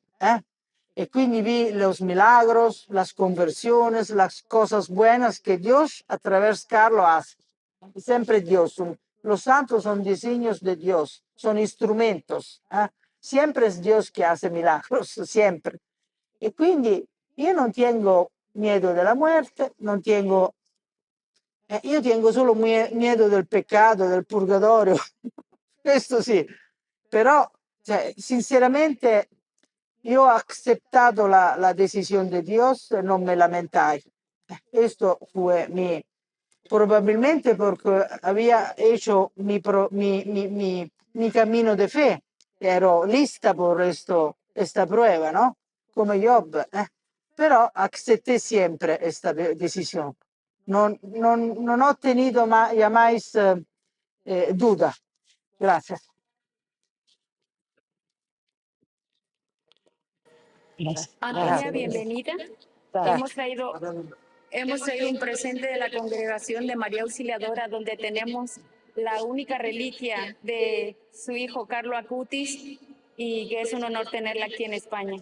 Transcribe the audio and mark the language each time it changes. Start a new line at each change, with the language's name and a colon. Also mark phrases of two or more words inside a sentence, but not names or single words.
Spanish: Y quindi vi los milagros, las conversiones, las cosas buenas que Dios a través de Carlos hace. Siempre Dios. Los santos son diseños de Dios, son instrumentos. Siempre es Dios que hace milagros, siempre. Y
Italian: quindi io non
Spanish: tengo miedo della muerte, non tengo, io tengo solo miedo del peccato, del purgatorio,
Italian: questo sì, però cioè, sinceramente io ho accettato la
Spanish: decisión de Dios, non me lamentai. Esto fue probablemente porque había hecho mi camino de fe, ero lista por esta prueba, ¿no? Come Job, però accepté siempre esta decisión.
Italian: Non ho
Spanish: tenido jamais duda. Gracias. Antonia, bienvenida. Hemos traído un presente de la Congregación de María Auxiliadora, donde tenemos la única reliquia de su hijo Carlo Acutis, y que es un honor tenerla aquí en España.